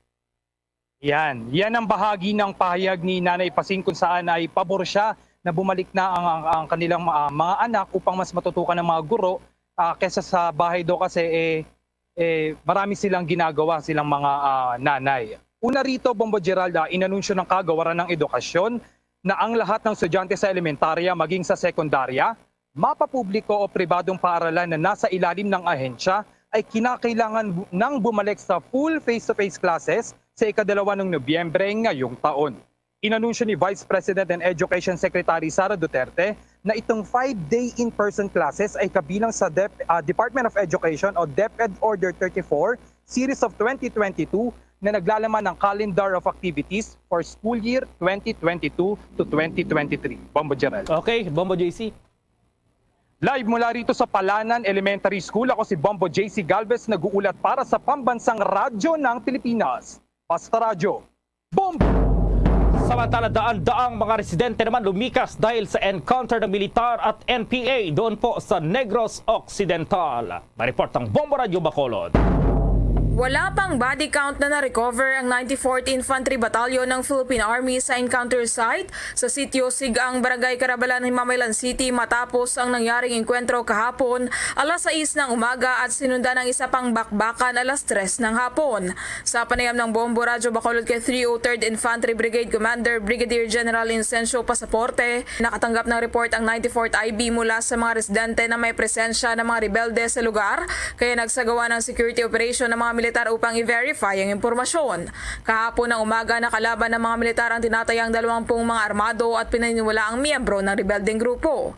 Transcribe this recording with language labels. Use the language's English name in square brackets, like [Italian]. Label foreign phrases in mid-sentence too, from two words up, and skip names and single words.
[Filipino] Yan ang bahagi ng pahayag ni Nanay Pasing kung saan ay pabor siya na bumalik na ang kanilang mga anak upang mas matutukan ng mga guro kaysa sa bahay daw kasi marami silang ginagawa silang mga nanay. Una rito, Bombo Geralda, inanunsyo ng Kagawaran ng Edukasyon na ang lahat ng estudyante sa elementarya maging sa sekundarya, mapapubliko o pribadong paaralan na nasa ilalim ng ahensya ay kinakailangan nang bumalik sa [English] full face-to-face classes [Filipino] sa ika-2 ng Nobyembre ngayong taon. Inanunsyo ni Vice President and Education Secretary Sara Duterte na itong [English] 5-day in-person classes [Filipino] ay kabilang sa Department of Education o DepEd Order 34 Series of 2022 na naglalaman ng [English] calendar of activities for school year 2022 to 2023. [Filipino] Bombo Gerald. Okay, Bombo JC. Live mula rito sa Palanan Elementary School, ako si Bombo JC Galvez, nag-uulat para sa Pambansang Radyo ng Pilipinas. Basta Radyo, Bombo! Samantala, daan-daang mga residente naman lumikas dahil sa encounter ng militar at NPA doon po sa Negros Occidental. Mareport ang Bombo Radio Bacolod. Wala pang [English] body count [Filipino] na na-recover ang 94th Infantry Battalion ng Philippine Army sa [English] encounter site [Filipino] sa Sitio Sigang, Barangay Carabalan, Himamaylan City matapos ang nangyaring enkwentro kahapon alas 6 ng umaga at sinundan ng isa pang bakbakan alas 3 ng hapon. Sa panayam ng Bombo Radio Bacolod kay 303rd Infantry Brigade Commander Brigadier General Incencio Pasaporte, nakatanggap ng report ang 94th IB mula sa mga residente na may presensya ng mga rebelde sa lugar kaya nagsagawa ng [English] security operation [Filipino] ng mga militar upang i-verify ang impormasyon. Kahapon ng umaga, nakalaban ng mga militar ang tinatayang 20 mga armado at pinaniniwala ang miyembro ng rebeldeng grupo.